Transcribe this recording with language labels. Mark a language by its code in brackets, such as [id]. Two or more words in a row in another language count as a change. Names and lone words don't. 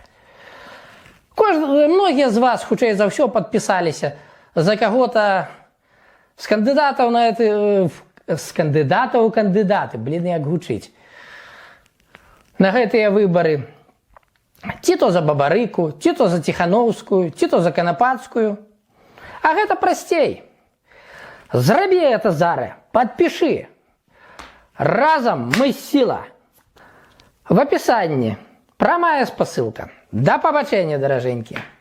[be] Многія з вас, хутчэй за ўсё, падпісаліся за каго-то з кандыдатаў на кандыдаты, як гучыць, на гэтыя выбары. Ці то за Бабарыку, ці то за Ціхановскую, ці то за Канапацкую. А гэта прасцей. Зрабі это зараз, падпішы. Разам мы сила. [ru] В описании [be] прамая спасылка. Да пабачэння, даражэнькі.